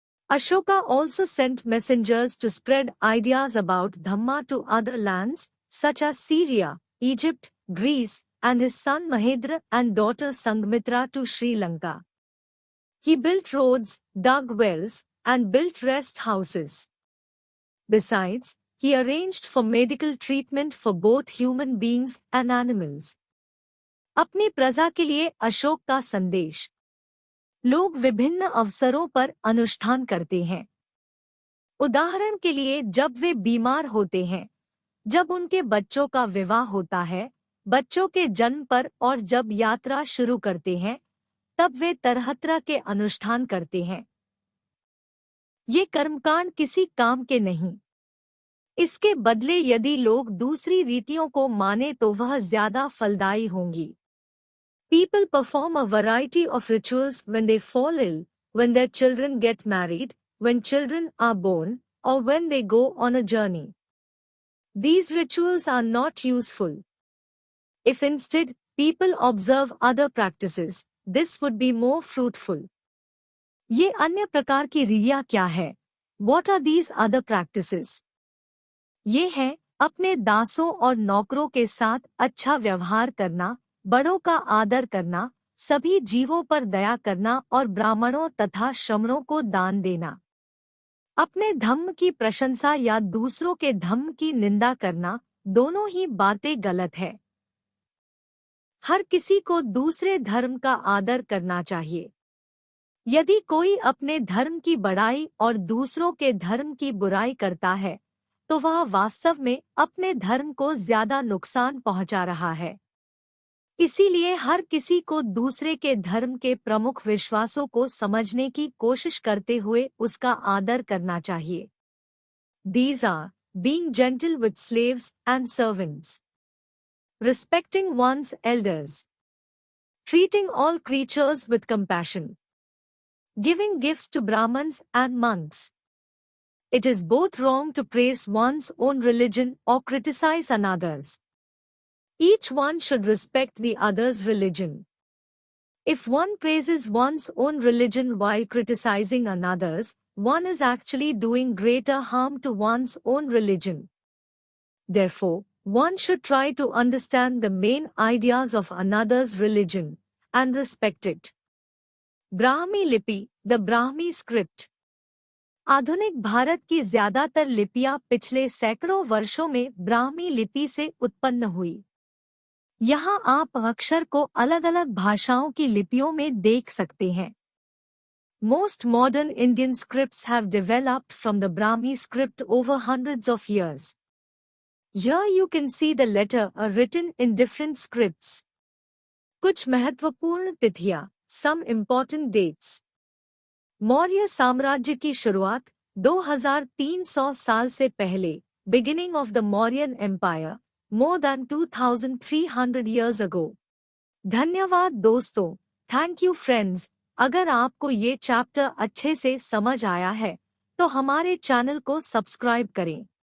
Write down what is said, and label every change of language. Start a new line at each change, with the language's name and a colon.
English: Ashoka also sent messengers to spread ideas about Dhamma to other lands, such as Syria, Egypt, Greece, and his son Mahendra and daughter Sanghmitra to Sri Lanka. He built roads, dug wells, and built rest houses. Besides, he arranged for medical treatment for both human beings and animals.
Hindi: अपनी प्रजा के लिए अशोक का संदेश। लोग विभिन्न अवसरों पर अनुष्ठान करते हैं। उदाहरण के लिए जब वे बीमार होते हैं, जब उनके बच्चों का विवाह होता है, बच्चों के जन्म पर और जब यात्रा शुरू करते हैं, तब वे तरह-तरह के अनुष्ठान करते हैं। ये कर्मकांड किसी काम के नहीं। इसके बदले यदि लोग दूसरी रीतियों को माने तो वह ज्यादा फलदायी होंगी।
English: People perform a variety of rituals when they fall ill, when their children get married, when children are born, or when they go on a journey. These rituals are not useful. If instead, people observe other practices, this would be more fruitful.
Hindi: ये अन्य प्रकार की क्रिया क्या है?
English: What are these other practices?
Hindi: ये है अपने दासों और नौकरों के साथ अच्छा व्यवहार करना, बड़ों का आदर करना, सभी जीवों पर दया करना और ब्राह्मणों तथा श्रमणों को दान देना। अपने धम्म की प्रशंसा या दूसरों के धम्म की निंदा करना, दोनों ही बातें गलत है। हर किसी को दूसरे धर्म का आदर करना चाहिए। यदि कोई अपने धर्म की बड़ाई और दूसरों के धर्म की बुराई करता है, तो वह वास्तव में अपने धर्म को ज्यादा नुकसान पहुंचा रहा है। इसीलिए हर किसी को दूसरे के धर्म के प्रमुख विश्वासों को समझने की कोशिश करते हुए उसका आदर करना चाहिए।
English: These are being gentle with slaves and servants, respecting one's elders, treating all creatures with compassion, giving gifts to Brahmins and monks. It is both wrong to praise one's own religion or criticize another's. Each one should respect the other's religion. If one praises one's own religion while criticizing another's, one is actually doing greater harm to one's own religion. Therefore, one should try to understand the main ideas of another's religion and respect it. Brahmi Lipi, the Brahmi script.
Hindi: आधुनिक भारत की ज्यादातर लिपियां पिछले सैकड़ों वर्षों में ब्राह्मी लिपि से उत्पन्न हुई। यहाँ आप अक्षर को अलग-अलग भाषाओं की लिपियों में देख सकते हैं।
English: Most modern Indian scripts have developed from the Brahmi script over hundreds of years. Here you can see the letter are written in different scripts.
Hindi: कुछ महत्वपूर्ण तिथियां,
English: some important dates.
Hindi: मौर्य साम्राज्य की शुरुआत 2300 साल से पहले,
English: beginning of the Mauryan Empire, more than 2300 years ago.
Hindi: धन्यवाद दोस्तों,
English: Thank you friends.
Hindi: अगर आपको ये चैप्टर अच्छे से समझ आया है, तो हमारे चैनल को सब्सक्राइब करें।